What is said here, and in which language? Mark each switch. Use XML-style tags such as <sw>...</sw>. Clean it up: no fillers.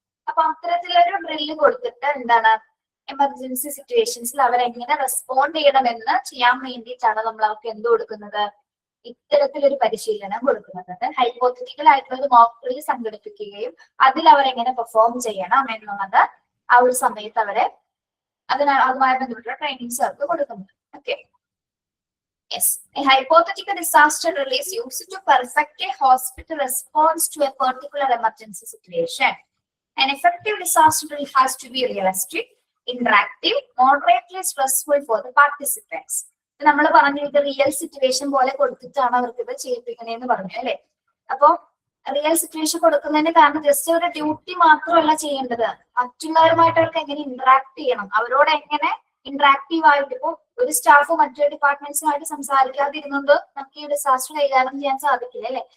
<ml>അപ്പൊ അത്തരത്തിലൊരു ഡ്രില്ല് കൊടുത്തിട്ട് എന്താണ് എമർജൻസി സിറ്റുവേഷൻസിൽ അവരെങ്ങനെ റെസ്പോണ്ട് ചെയ്യണമെന്ന് ചെയ്യാൻ വേണ്ടിയിട്ടാണ് നമ്മൾ അവർക്ക് എന്ത് കൊടുക്കുന്നത്? ഇത്തരത്തിലൊരു പരിശീലനം കൊടുക്കുന്നത്. ഹൈപ്പോത്തറ്റിക്കൽ ആയിട്ടുള്ള ഒരു മോക്ക് ഡ്രിൽ സംഘടിപ്പിക്കുകയും അതിൽ അവരെങ്ങനെ പെർഫോം ചെയ്യണം എന്നുള്ളത് ആ ഒരു സമയത്ത് അവരെ അതുമായി ബന്ധപ്പെട്ട ട്രെയിനിങ്സ് അവർക്ക് കൊടുക്കുന്നുണ്ട്. Okay.</ml> <en>Yes, a hypothetical disaster drill is used to perfect a hospital response to a particular emergency situation. An effective disaster drill has to be realistic, interactive, moderately stressful for the participants.</en> <ml>നമ്മൾ പറഞ്ഞു ഇത് real situation പോലെ കൊടുത്തിട്ടാണ് അവർക്ക് ഇത് ചെയ്യിപ്പിക്കണേന്ന് പറഞ്ഞു അല്ലെ. അപ്പൊ റിയൽ സിറ്റുവേഷൻ കൊടുക്കുന്നതിന് കാരണം ജസ്റ്റ് അവരുടെ ഡ്യൂട്ടി മാത്രമല്ല ചെയ്യേണ്ടത്, മറ്റുള്ളവരുമായിട്ട് അവർക്ക് എങ്ങനെ ഇന്ററാക്ട് ചെയ്യണം, അവരോട് എങ്ങനെ ഇന്ററാക്റ്റീവ് ആയിട്ട്. ഇപ്പൊ ഒരു സ്റ്റാഫ് മറ്റൊരു ഡിപ്പാർട്ട്മെന്റ്സുമായിട്ട് സംസാരിക്കാതിരുന്നത് നമുക്ക് ഈ ഡിസാസ്റ്റർ കൈകാര്യം ചെയ്യാൻ സാധിക്കില്ല അല്ലെ.</ml>